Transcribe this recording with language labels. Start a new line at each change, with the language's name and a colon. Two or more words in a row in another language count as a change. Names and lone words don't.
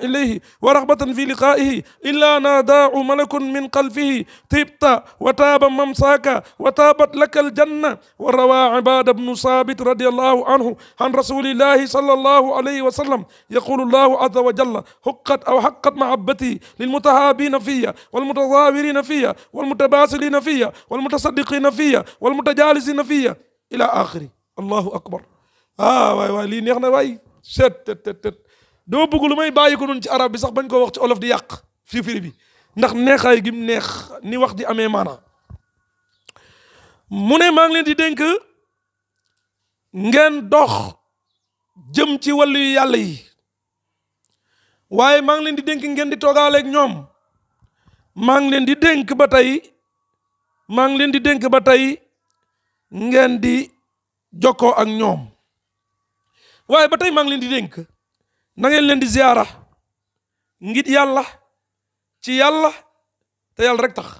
Arabic: إليه ورغبة في لقائه إلا ناداه ملك من قلبه طبت وطاب ممشاك وطابت لك الجنة وروى عبادة بن ثابت رضي الله عنه عن رسول الله صلى الله عليه وسلم يقول الله عز وجل حقت أو حقت محبتي للمتحابين في والمتزاورين في والمتباذلين في والمتصدقين في والمتجالسين في إلى آخره. الله أكبر.
Wolof: waay lii neex na waay tet doo bëgg lu may bàyyi ko noonu ci arab bi sax bañ koo wax ci olof di yàq firi bi ndax neexaay gi mu neex ni wax di amee maana. mu ne maa ngi leen di dénk ngeen dox jëm ci wàllu yàlla yi waaye maa ngi leen di dénk ngeen di toogaaleeg ñoom maa ngi leen di dénk ba tey ngeen di jokkoo ak ñoom waaye ba tey maa ngi leen di dénk na ngeen leen di ziyaara ngir yàlla ci yàlla te yàlla rek tax.